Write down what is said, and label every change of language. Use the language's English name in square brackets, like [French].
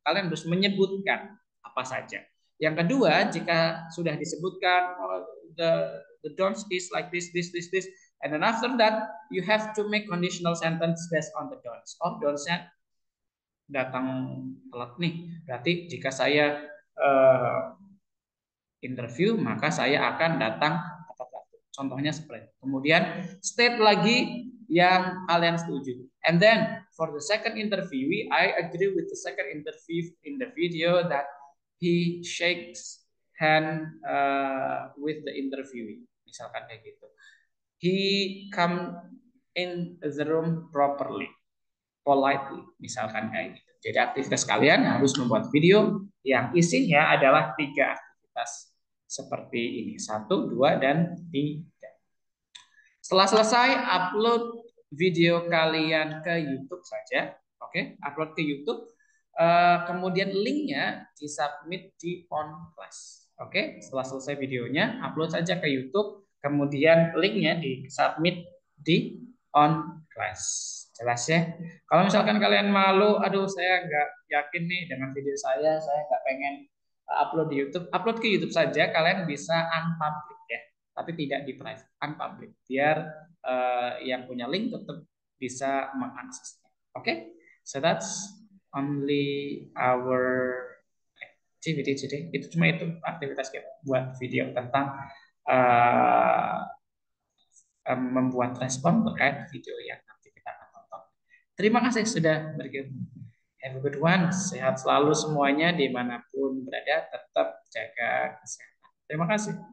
[Indonesian] Kalian harus menyebutkan apa saja. Yang kedua, jika sudah disebutkan [English] the don'ts is like this, and then after that you have to make conditional sentence based on the don'ts. [Indonesian] Oh, don'ts-nya datang telat nih. Berarti jika saya interview, maka saya akan datang tepat waktu. Contohnya seperti itu. Kemudian state lagi yang kalian setuju. [English] And then for the second interviewee, I agree with the second interview in the video that he shakes hand with the interviewee. [Indonesian] Misalkan kayak gitu. [English] He come in the room properly, politely. [Indonesian] Misalkan kayak gitu. Jadi aktivitas kalian harus membuat video yang isinya adalah 3 aktivitas seperti ini. 1, 2, dan 3. Setelah selesai, upload video kalian ke YouTube saja. Oke, upload ke YouTube. Kemudian linknya disubmit di OnClass. Oke, setelah selesai videonya, upload saja ke YouTube. kemudian linknya di submit di on class. Jelas ya? Kalau misalkan kalian malu, aduh saya nggak yakin nih dengan video saya nggak pengen upload di YouTube, upload ke YouTube saja, kalian bisa unpublic ya, tapi tidak di private, unpublic, biar yang punya link tetap bisa mengaksesnya. [English] Oke, so that's only our activity today. [Indonesian] Itu cuma itu aktivitas kita buat video tentang uh, membuat respon terkait video yang nanti kita akan tonton. Terima kasih sudah bergabung. [English] Have a good one. [Indonesian] Sehat selalu semuanya dimanapun berada. Tetap jaga kesehatan. Terima kasih.